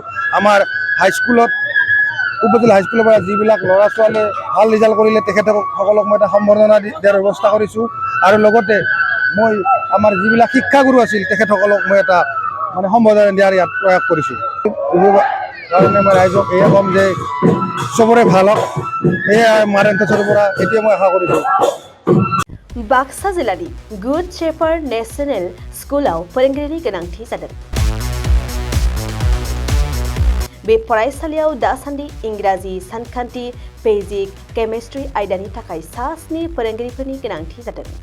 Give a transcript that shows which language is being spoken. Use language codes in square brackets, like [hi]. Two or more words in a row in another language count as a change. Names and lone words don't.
[as] আমাৰ হাইস্কুলত উপজিলা হাইস্কুলৰ পৰা যিবিলাক ল'ৰা ছোৱালীয়ে ভাল ৰিজাল্ট কৰিলে তেখেতসকলক মই এটা সম্বৰ্ধনা দিয়াৰ ব্যৱস্থা কৰিছোঁ। আৰু লগতে মই আমাৰ যিবিলাক শিক্ষাগুৰু আছিল তেখেতসকলক মই এটা মানে সম্বৰ্ধনা দিয়াৰ ইয়াত প্ৰয়াস কৰিছোঁ। কাৰণে মই ৰাইজক এয়া ক'ম যে চবৰে ভাল হওক, এয়া মা টেণ্ট হাউচৰ পৰা এতিয়া মই আশা কৰিছোঁ। [brx] बाक्सा जिल्लानि गुड शेफार्ड नेशनेल स्कुलाव फोरोंगिरिनि गोनांथि जादों। बे फरायसालियाव दासान्दि इंराजि, सानखान्थि, फिजिक्स, केमिस्ट्रि आयदानि थाखाय 7 फोरोंगिरिफोरनि गोनांथि जादों।